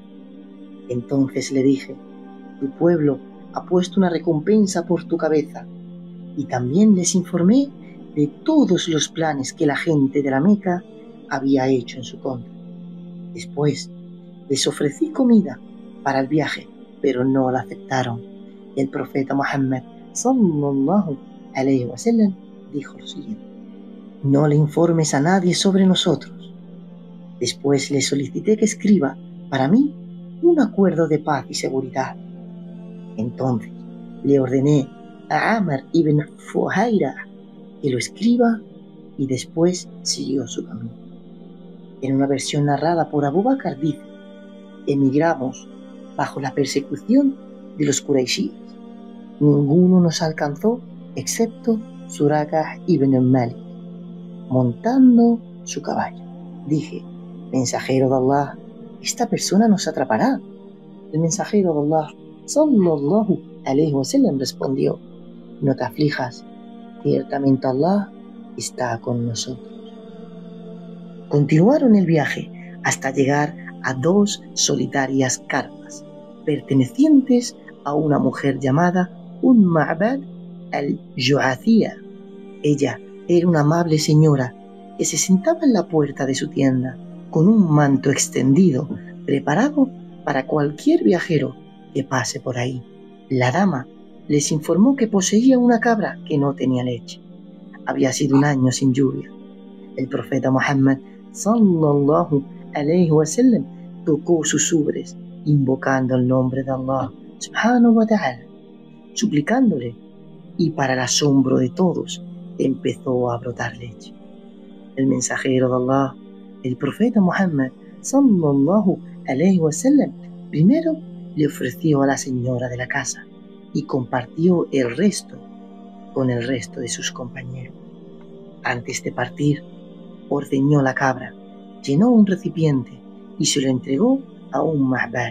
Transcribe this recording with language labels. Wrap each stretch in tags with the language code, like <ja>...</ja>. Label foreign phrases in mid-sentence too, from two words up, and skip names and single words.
<es>Entonces le dije: tu pueblo ha puesto una recompensa por tu cabeza. Y también les informé de todos los planes que la gente de la Meca había hecho en su contra. Después les ofrecí comida para el viaje, pero no la aceptaron. El profeta Muhammad</es> <ar>صلى الله عليه وسلم</ar> <es>dijo lo siguiente: no le informes a nadie sobre nosotros. Después le solicité que escriba para mí un acuerdo de paz y seguridad. Entonces le ordené a Amr ibn Fuhaira que lo escriba y después siguió su camino. En una versión narrada por Abu Bakr dice: emigramos bajo la persecución de los Quraishíes. Ninguno nos alcanzó excepto Suraqah ibn Malik, montando su caballo. Dije: mensajero de Allah, esta persona nos atrapará. El mensajero de Allah,</es> <ar>صلى الله عليه وسلم,</ar> <es>respondió: no te aflijas, ciertamente Allah está con nosotros. Continuaron el viaje hasta llegar a dos solitarias carpas pertenecientes a una mujer llamada Ma'bad al-Ju'athiyya. Ella era una amable señora que se sentaba en la puerta de su tienda con un manto extendido preparado para cualquier viajero que pase por ahí. La dama les informó que poseía una cabra que no tenía leche. Había sido un año sin lluvia. El profeta Muhammad</es> <ar>صلى الله عليه وسلم</ar> <es>tocó sus ubres, invocando el nombre de Allah</es> <ar>سبحانه وتعالى,</ar> <es>suplicándole, y para el asombro de todos empezó a brotar leche. El mensajero de Allah, el profeta Muhammad</es> <ar>صلى الله عليه وسلم,</ar> <es>primero le ofreció a la señora de la casa y compartió el resto con el resto de sus compañeros. Antes de partir, ordeñó la cabra, llenó un recipiente y se lo entregó a Ma'bad.</es>